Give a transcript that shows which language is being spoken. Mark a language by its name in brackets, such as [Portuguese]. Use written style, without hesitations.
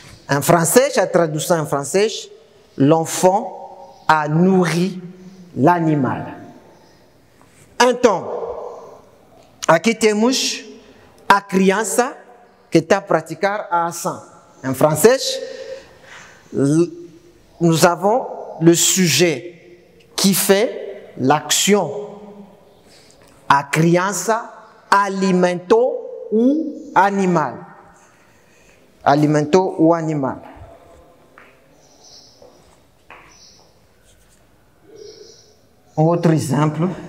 [Portuguese] Em francês, a tradução em francês, [French] l'enfant a nourri l'animal. [Portuguese] Então, aqui temos a criança que está a praticar a ação. Em francês, [French] nous avons le sujet qui fait l'action. [Portuguese] A criança alimentou o animal. Alimentou o animal. Um outro exemplo.